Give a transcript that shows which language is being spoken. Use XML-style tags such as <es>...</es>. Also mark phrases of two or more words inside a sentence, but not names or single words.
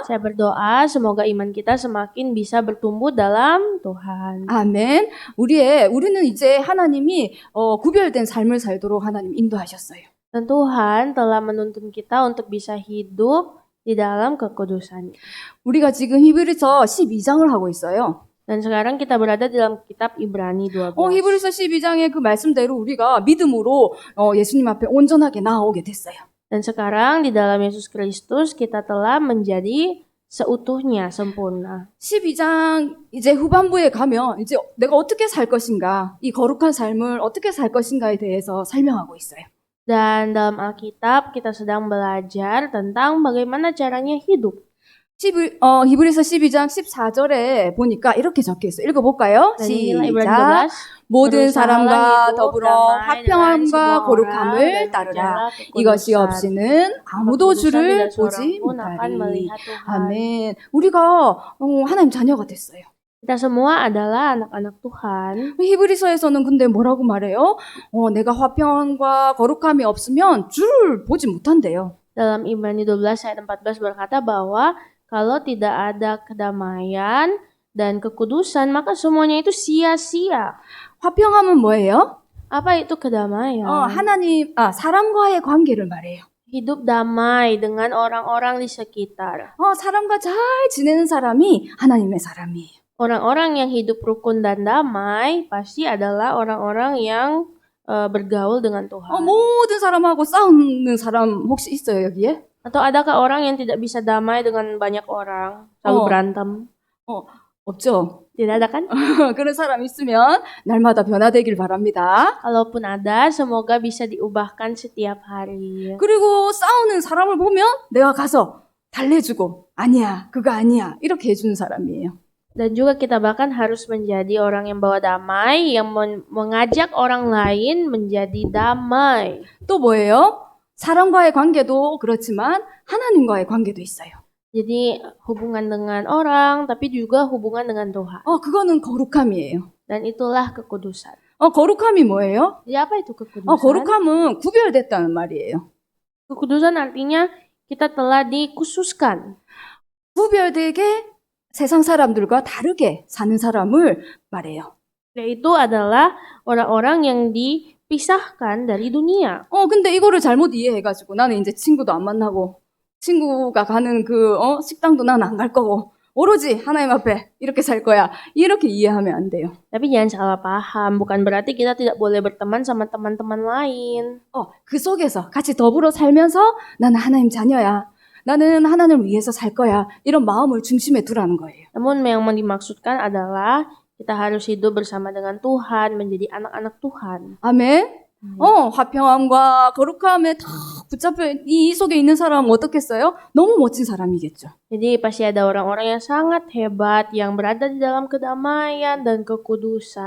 <id>Saya berdoa semoga iman kita semakin bisa bertumbuh dalam Tuhan.</id> <ko>아멘. 우리는 이제 하나님이 구별된 삶을 살도록 하나님 인도하셨어요.</ko> <id>Dan Tuhan telah menuntun kita untuk bisa hidup di dalam kekudusan.</id> <ko>우리가 지금 히브리서 12장을 하고 있어요.</ko> <id>Dan sekarang kita berada dalam kitab Ibrani 12.</id> <ko>히브리서 12장의 그 말씀대로 우리가 믿음으로 예수님 앞에 온전하게 나아오게 됐어요.</ko> <id>Dan sekarang di dalam Yesus Kristus kita telah menjadi seutuhnya sempurna.</id> <ko>12장 이제 후반부에 가면 이제 내가 어떻게 살 것인가, 이 거룩한 삶을 어떻게 살 것인가에 대해서 설명하고 있어요.</ko> <id>Dan dalam Alkitab kita sedang belajar tentang bagaimana caranya hidup.</id> <ko>히브리서 12장 14절에 보니까 이렇게 적혀 있어요. 읽어볼까요?</ko> <id>Dan inilah Ibrani</id> <ko>시작. 12. 모든 사람과</ko> <id>hidup</id> <ko>더불어</ko> <id>damai dengan</id> <ko>화평함과</ko> <id>semua</id> <ko>거룩함을</ko> <id>orang dan</id> <ko>따르라.</ko> <id>berjalan</id> <ko>이것이</ko> <id>kekudusan.</id> <ko>없이는 아무도</ko> <id>Kekudusan</id> <ko>주를</ko> <id>tidak</id> <ko>보지</ko> <id>seorang pun akan</id> <ko>못하리.</ko> <id>melihat Tuhan.</id> <ko>아멘. 우리가 하나님 자녀가 됐어요.</ko> <id>Kita semua adalah anak-anak Tuhan.</id> <ko>히브리서에서는 근데 뭐라고 말해요? 내가 화평함과 거룩함이 없으면 주를 보지 못한대요.</ko> <id>Dalam Ibrani 12 ayat 14 berkata bahwa kalau tidak ada kedamaian dan kekudusan maka semuanya itu sia-sia.</id> <ko>화평함은 뭐예요?</ko> <id>Apa itu kedamaian?</id> <ko>사람과의 관계를 말해요.</ko> <id>Hidup damai dengan orang-orang di sekitar.</id> <ko>사람과 잘 지내는 사람이 하나님의 사람이에요.</ko> <id>Orang-orang yang hidup rukun dan damai pasti adalah orang-orang yang bergaul dengan Tuhan.</id> <ko>모든 사람하고 싸우는 사람 혹시 있어요, 여기에?</ko> <id>Atau adakah orang yang tidak bisa damai dengan banyak orang, selalu berantem?</id> <ko>없죠.</ko> <id>Tidak ada kan?</id> <ko>그런 사람 있으면 날마다 변화되길 바랍니다.</ko> <id>Kalaupun ada, semoga bisa diubahkan setiap hari.</id> <ko>그리고 싸우는 사람을 보면 내가 가서 달래주고 아니야, 그거 아니야 이렇게 해주는 사람이에요.</ko> <id>Dan juga kita bahkan harus menjadi orang yang bawa damai, yang mengajak orang lain menjadi damai.</id> <ko>또 뭐예요? 사람과의 관계도 그렇지만 하나님과의 관계도 있어요.</ko> <id>Jadi hubungan dengan orang, tapi juga hubungan dengan Tuhan.</id> <ko>그거는 거룩함이에요.</ko> <id>Dan itulah kekudusan.</id> <ko>거룩함이 뭐예요?</ko> <id>Jadi apa itu kekudusan?</id> <ko>거룩함은 구별됐다는 말이에요.</ko> <id>Kekudusan artinya kita telah dikhususkan.</id> <ko>구별되게 세상 사람들과 다르게 사는 사람을 말해요.</ko> <id>Yaitu adalah orang-orang yang dipisahkan dari dunia.</id> <ko>근데 이거를 잘못 이해해가지고 나는 이제 친구도 안 만나고 친구가 가는 식당도 난 안 갈 거고 오로지 하나님 앞에 이렇게 살 거야. 이렇게 이해하면 안 돼요.</ko> <id>Tapi jangan salah paham, bukan berarti kita tidak boleh berteman sama teman-teman lain.</id> <ko>그 속에서 같이 더불어 살면서 나는 하나님 자녀야. 나는 하나님을 위해서 살 거야. 이런 마음을 중심에 두라는 거예요.</ko> <id>Namun yang dimaksudkan adalah kita harus hidup bersama dengan Tuhan, menjadi anak-anak Tuhan.</id> <ko>아멘. 화평함과 거룩함에 다 붙잡혀 이 속에 있는 사람은 어떻겠어요? 너무 멋진 사람이겠죠.</ko> <id>Jadi pasti ada orang-orang yang sangat hebat yang berada di dalam kedamaian dan kekudusan.</id>